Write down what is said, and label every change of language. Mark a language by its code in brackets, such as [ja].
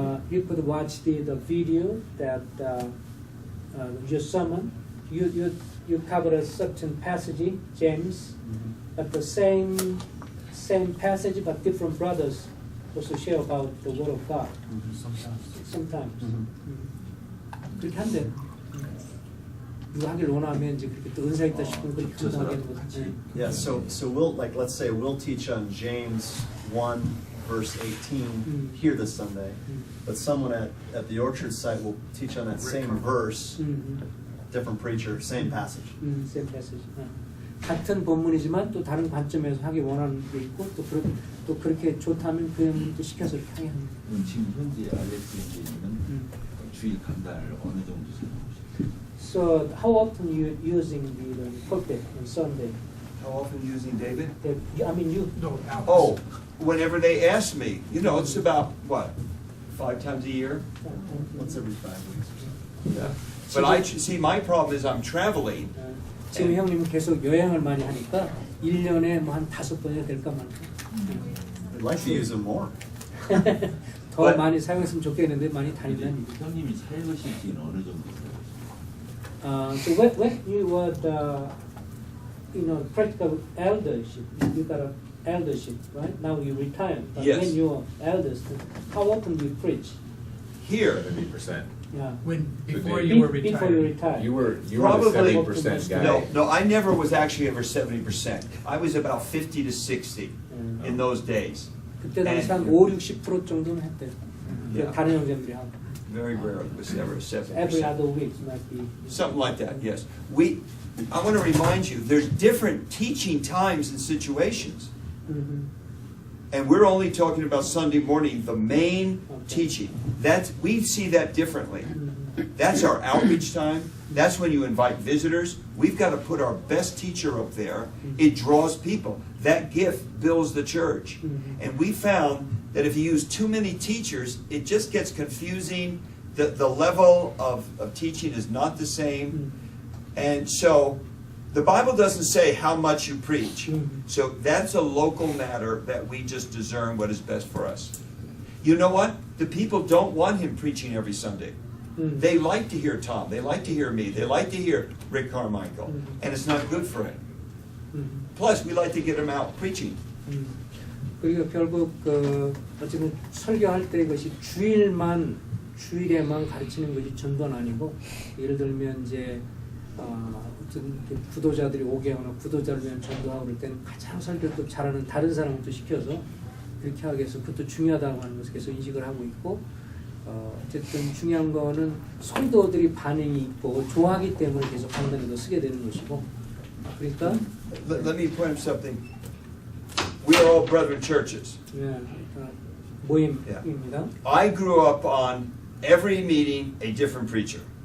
[en] You could watch the video that your sermon. You covered a certain passage, James, but the same passage, but different brothers also share about the word of God. Sometimes. [ko] 그렇게 한대. 누가 하길 원하면 이제 그렇게 또 은사 있다 싶으면 그렇게 감당하게 되는 거지. [en] Yeah, so we'll, like, let's say we'll teach on James 1 verse 18 here this Sunday, but someone at the Orchard site will teach on that same verse, different preacher, same passage. Same passage. [ko] 같은 본문이지만 또 다른 관점에서 하기 원하는 게 있고 또 그렇게 좋다면 그 시켜서 이렇게 하게 하는 거예요. 지금 현재 알렉스 형제님은 주일 강단을 어느 정도 생각하십니까? [en] So how often you using the pulpit on Sunday? How often using David? I mean you. No, Alex. Oh, whenever they ask me, it's about what, 5 times a year? Once every 5 weeks or something. Yeah. But see, my problem is I'm traveling. [ko] 지금 형님은 계속 여행을 많이 하니까 1년에 뭐 한 5번이나 될까 말까. [en] We'd like to use them more. [ko] 더 많이 사용했으면 좋겠는데 많이 다닌다는 얘기. 형님이 살으실 지는 어느 정도 되세요? [en] So when you were practical eldership, you got an eldership, right? Now you retired. But Yes. when you were elders, how often do you preach? Here, 70%. Yeah. Before you were retired. Before you retired. You were Probably- the 70% guy. no, I never was actually ever 70%. I was about 50 to 60 in those days. [ko] 그때 당시 한 5-60% 정도는 했대요. [en] Yeah. [ko] 다른 형제들이 하고. [en] Very rare it was ever 70%. Every other week might be. Something like that, yes. I want to remind you, there's different teaching times and situations. And we're only talking about Sunday morning, the main teaching. We see that differently. That's our outreach time. That's when you invite visitors. We've got to put our best teacher up there. It draws people. That gift builds the church. And we found that if you use too many teachers, it just gets confusing. The level of teaching is not the same. And so The Bible doesn't say how much you preach. So that's a local matter that we just discern what is best for us. You know what? The people don't want him preaching every Sunday. They like to hear Tom. They like to hear me. They like to hear Rick Carmichael. And it's not good for him. Plus, we like to get him out preaching. [ko] 그리고 결국 어쨌든 설교할 때 그것이 주일에만 가르치는 것이 전도는 아니고, 예를 들면 이제 어떤 구도자들이 오게 하거나 구도자를 위한 전도하고 그럴 때는 가장 설교를 잘하는 다른 사람을 또 시켜서 그렇게 하기 위해서 그것도 중요하다고 하는 것을 계속 인식을 하고 있고, 어쨌든 중요한 거는 성도들이 반응이 있고 좋아하기 때문에 계속 강단에도 쓰게 되는 것이고, 그러니까 [en] Let me point out something. We are all brethren churches. [ko] 모임입니다. [en] I grew up on every meeting a different preacher.